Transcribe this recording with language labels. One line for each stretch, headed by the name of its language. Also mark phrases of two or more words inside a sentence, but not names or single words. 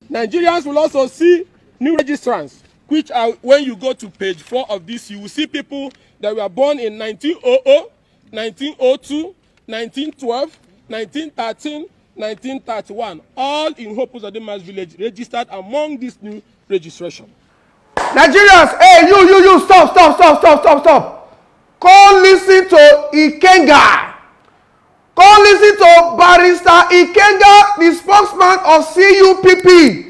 English: Nigerians will also see new registrants, which are, when you go to page 4 of this, you will see people that were born in 1900, 1902, 1912, 1913, 1931, all in Hope Uzodima's village, registered among this new registration. Nigerians, hey, you, stop. Come listen to Ikenga. Come listen to Barrister Ikenga, the spokesman of CUPP.